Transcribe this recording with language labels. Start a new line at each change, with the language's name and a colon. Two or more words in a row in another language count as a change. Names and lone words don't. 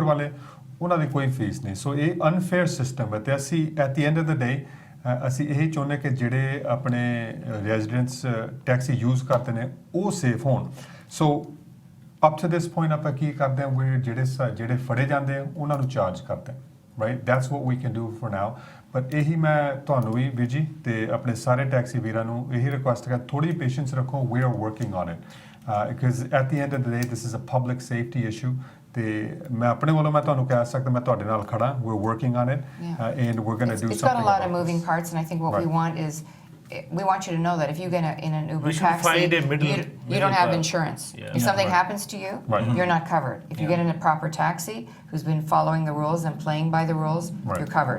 Punjabi: ਵਾਲੇ ਉਹਨਾਂ ਦੀ ਕੋਈ ਫੀਸ ਨਹੀਂ ਸੋ ਇਹ
English: unfair system
Punjabi: ਹੈ ਤੇ ਅਸੀਂ
English: at the end of the day
Punjabi: ਅਸੀਂ ਇਹ ਚਾਹੁੰਦੇ ਕਿ ਜਿਹੜੇ ਆਪਣੇ
English: residents taxi use
Punjabi: ਕਰਦੇ ਨੇ ਉਹ ਸੇਫ ਹੋਣ
English: so up to this point
Punjabi: ਆਪਾਂ ਕੀ ਕਰਦੇ ਹਾਂ ਵੀ ਜਿਹੜੇ ਫੜੇ ਜਾਂਦੇ ਆ ਉਹਨਾਂ ਨੂੰ ਚਾਰਜ ਕਰਦੇ ਹਾਂ
English: right that's what we can do for now but
Punjabi: ਇਹੀ ਮੈਂ ਤੁਹਾਨੂੰ ਵੀ ਵਿਜੀ ਤੇ ਆਪਣੇ ਸਾਰੇ ਟੈਕਸੀ ਵੀਰਾਂ ਨੂੰ ਇਹੀ ਰਿਕੁਐਸਟ ਕਰ ਥੋੜੀ ਪੇਸ਼ੈਂਸ ਰੱਖੋ
English: we are working on it because at the end of the day this is a public safety issue
Punjabi: ਤੇ ਮੈਂ ਆਪਣੇ ਵੱਲੋਂ ਮੈਂ ਤੁਹਾਨੂੰ ਕਹਿ ਸਕਦਾ ਮੈਂ ਤੁਹਾਡੇ ਨਾਲ ਖੜਾ
English: we're working on it and we're going to do it's something got a lot of moving parts and I think what we want is we want you to know that if you get in an Uber taxi, find a you don't have insurance. Yeah. If something happens to you, you're not covered. If you get in a proper taxi who's been following the rules and playing by the rules, you're covered.